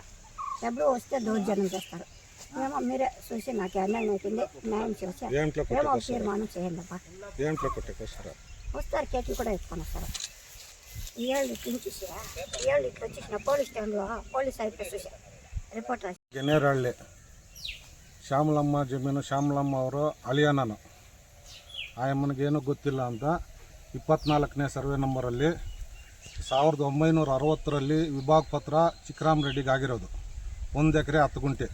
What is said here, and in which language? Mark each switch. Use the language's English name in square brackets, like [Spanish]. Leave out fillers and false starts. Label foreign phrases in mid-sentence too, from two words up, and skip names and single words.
[Telugu] ఎప్పుడో వస్తే దౌర్జన్యం చేస్తారు. ఏమో మీరే చూసి నాకు అన్యాయం అయిపోయింది, న్యాయం చేసి ఏమో తీర్మానం చేయండి అప్ప. వస్తారు కేట్లు కూడా ఎత్తుకొని వస్తారు. ఈ ఏళ్ళు ఇట్లా చూసి ఏళ్ళు ఇట్లా వచ్చేసిన పోలీస్ స్టేషన్లో పోలీస్ అయితే చూసి ರಿಪೋರ್ಟ್ [Kannada] ಗೆನೇರಹಳ್ಳಿ ಶ್ಯಾಮಲಮ್ಮ ಜಮೀನು ಶ್ಯಾಮಲಮ್ಮ ಅವರು ಅಳಿಯ ನಾನು ಆಯಮ್ಮನಿಗೇನು ಗೊತ್ತಿಲ್ಲ ಅಂತ 24ನೇ ಸರ್ವೆ ನಂಬರಲ್ಲಿ 1960ರಲ್ಲಿ ವಿಭಾಗ ಪತ್ರ ಚಿಕ್ಕರಾಮ ರೆಡ್ಡಿಗೆ ಆಗಿರೋದು 1 ಎಕರೆ 10 ಗುಂಟೆ.